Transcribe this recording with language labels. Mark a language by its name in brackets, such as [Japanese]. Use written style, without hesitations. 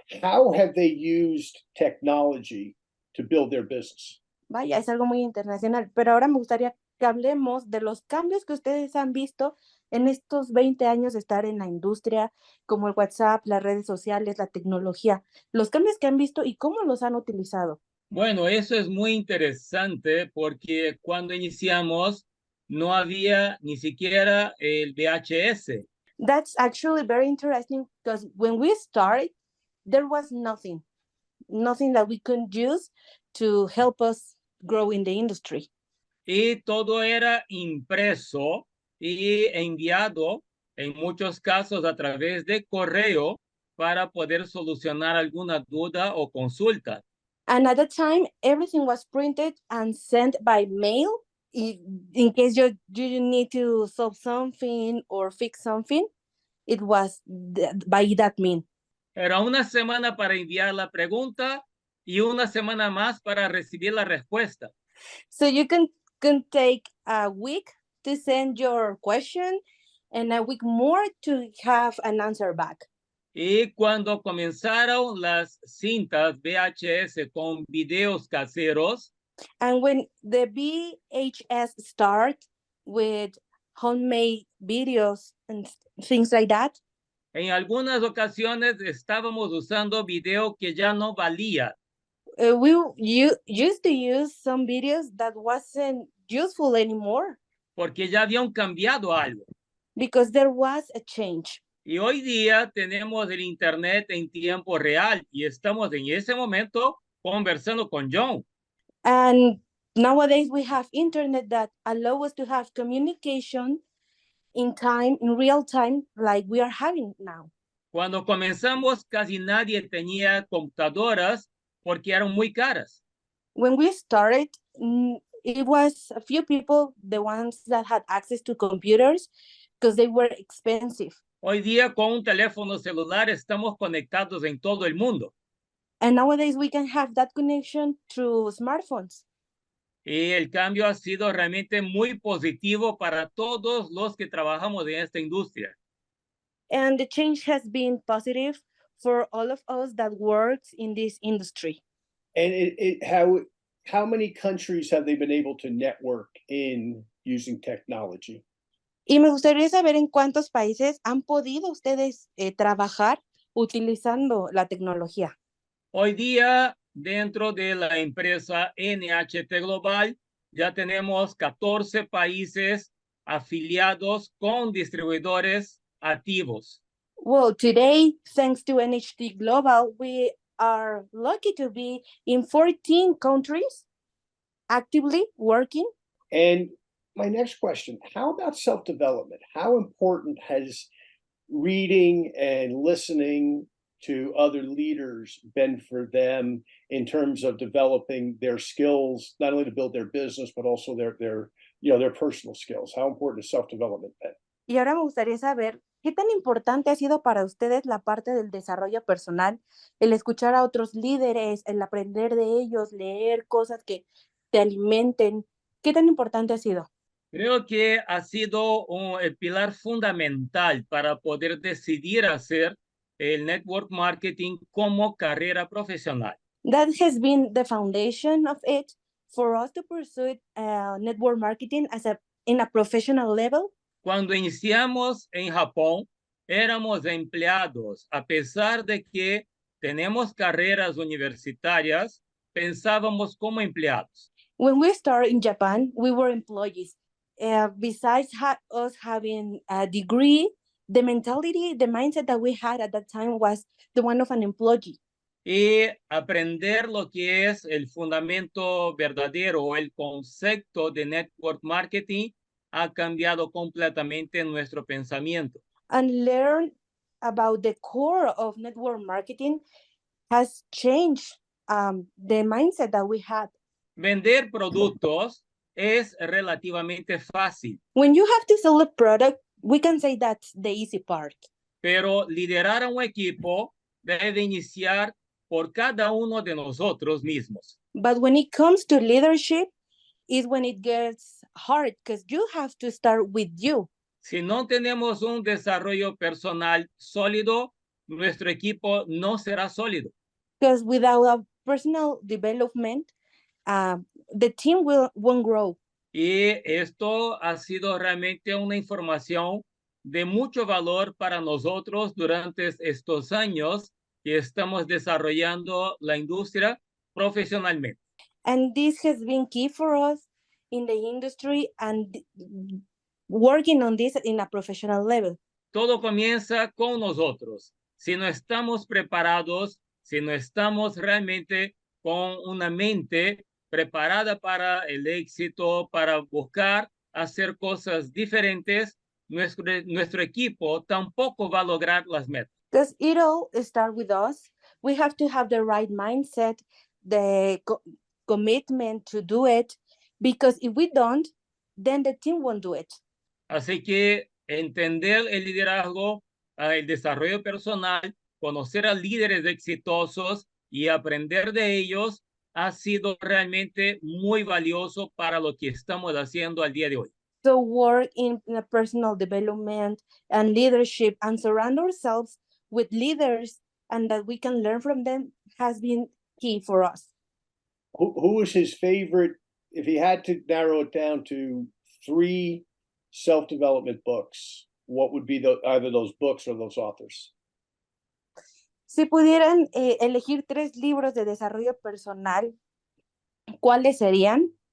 [English] How have they used technology to build their business? [Spanish] Vaya, es algo muy internacional, pero ahora me gustaría que hablemos de los cambios que ustedes han visto en estos 20 años de estar en la industria, como el WhatsApp, las redes sociales, la tecnología, los cambios que han visto y cómo los han utilizado. Bueno, eso es muy interesante porque cuando iniciamos no había ni siquiera el VHS. [English] That's actually very interesting because when we started, there was nothing that we could use to help us grow in the industry. [Spanish] Y todo era impreso y enviado en muchos casos a través de correo para poder solucionar alguna duda o consulta. [English] And at that time, everything was printed and sent by mail in case you need to solve something or fix something. It was by that means. [Spanish] Era una semana para enviar la pregunta y una semana más para recibir la respuesta. [English] So you can take a week to send your question and a week more to have an answer back. [Spanish] Y cuando comenzaron las cintas VHS con videos caseros, [English] and when the VHS start with homemade videos and things like that, [Spanish] En algunas ocasiones estábamos usando video que ya no valía, [English] Used to use some videos that wasn't useful anymore [Spanish] porque ya habían cambiado algo. [English] because there was a change. [Spanish] Y hoy día tenemos el Internet en tiempo real y estamos en ese momento conversando con John. [English] And nowadays we have internet that allow us to have communication in time, in real time, like we are having now. [Spanish] Cuando comenzamos, casi nadie tenía computadoras porque eran muy caras. [English] When we started, it was a few people, the ones that had access to computers, because they were expensive. [Spanish] Hoy día con un teléfono celular estamos conectados en todo el mundo. [English] And nowadays we can have that connection through smartphones. [Spanish] Y el cambio ha sido realmente muy positivo para todos los que trabajamos en esta industria. [English] And the change has been positive for all of us that works in this industry. And how many countries have they been able to network in using technology? [Spanish] Y me gustaría saber en cuántos países han podido ustedes trabajar utilizando la tecnología. Hoy día, dentro de la empresa NHT Global, ya tenemos 14 países afiliados con distribuidores activos. [English] Well, today, thanks to NHT Global, we are lucky to be in 14 countries actively working. And my next question, how about self-development? How important has reading and listening to other leaders been for them in terms of developing their skills, not only to build their business, but also their personal skills? How important is self-development been? [Spanish] Y ahora me gustaría saber qué tan importante ha sido para ustedes la parte del desarrollo personal, el escuchar a otros líderes, el aprender de ellos, leer cosas que te alimenten. ¿Qué tan importante ha sido? Creo que ha sido el pilar fundamental para poder decidir hacer el network marketing como carrera profesional. [English] That has been the foundation of it for us to pursue network marketing in a professional level. [Spanish] Cuando iniciamos en Japón, éramos empleados. A pesar de que tenemos carreras universitarias, pensábamos como empleados. [English] When we started in Japan, we were employees. Besides us having a degree, the mentality, the mindset that we had at that time was the one of an employee. [Spanish] Y aprender lo que es el fundamento verdadero o el concepto de network marketing ha cambiado completamente nuestro pensamiento. [English] And learn about the core of network marketing has changed the mindset that we had. [Spanish] Vender productos es relativamente fácil, [English] When you have to sell a product, we can say that's the easy part. [Spanish] pero liderar a un equipo debe iniciar por cada uno de nosotros mismos. [English] But when it comes to leadership, is when it gets hard because you have to start with you. [Spanish] Si no tenemos un desarrollo personal sólido, nuestro equipo no será sólido. [English] Because without a personal development, the team won't grow. [Spanish] Y esto ha sido realmente una información de mucho valor para nosotros durante estos años que estamos desarrollando la industria profesionalmente. [English] And this has been key for us in the industry and working on this in a professional level. [Spanish] Todo comienza con nosotros. Si no estamos preparados, si no estamos realmente con una mente preparada para el éxito, para buscar hacer cosas diferentes, nuestro equipo tampoco va a lograr las metas. [English] Because it all starts with us. We have to have the right mindset, the commitment to do it, because if we don't, then the team won't do it. [Spanish] Así que entender el liderazgo, el desarrollo personal, conocer a líderes exitosos y aprender de ellos ha sido realmente muy valioso para lo que estamos haciendo al día de hoy. [English] So work in a personal development and leadership and surround ourselves with leaders and that we can learn from them has been key for us. Who was his favorite, if he had to narrow it down to 3 self-development books, what would be either those books or those authors? [Spanish] Si pudieran elegir 3 libros de desarrollo personal, ¿cuáles serían?